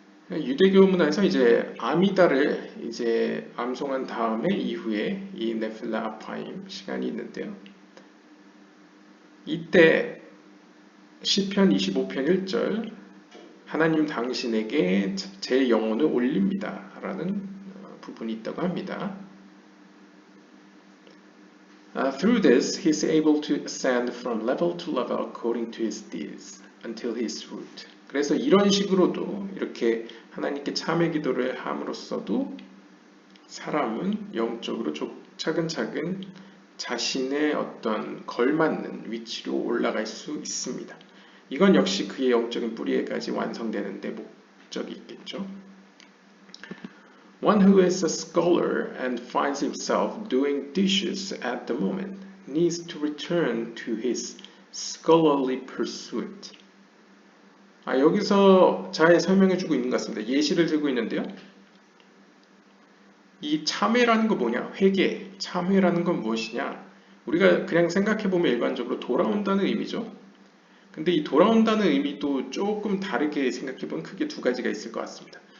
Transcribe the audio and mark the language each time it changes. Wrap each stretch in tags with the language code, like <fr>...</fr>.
<ko>유대교 문화에서 이제 아미다를 이제 암송한 다음에 이후에 이 네필라 아파임 시간이 있는데요. 이때 시편 25편 1절 하나님 당신에게 제 영혼을 올립니다 라는 부분이 있다고 합니다.</ko> <en>Through this, he is able to ascend from level to level according to his deeds until his root.</en> <ko>그래서 이런 식으로도 이렇게 하나님께 참회 기도를 함으로써도 사람은 영적으로 차근차근 자신의 어떤 걸맞는 위치로 올라갈 수 있습니다. 이건 역시 그의 영적인 뿌리에까지 완성되는 데 목적이 있겠죠.</ko> <en>One who is a scholar and finds himself doing dishes at the moment needs to return to his scholarly pursuit.</en> <ko>여기서 잘 설명해주고 있는 것 같습니다. 예시를 들고 있는데요. 이 참회라는 거 뭐냐? 회개, 참회라는 건 무엇이냐? 우리가 그냥 생각해보면 일반적으로 돌아온다는 의미죠. 근데 이 돌아온다는 의미도 조금 다르게 생각해보면 크게 두 가지가 있을 것 같습니다.</ko>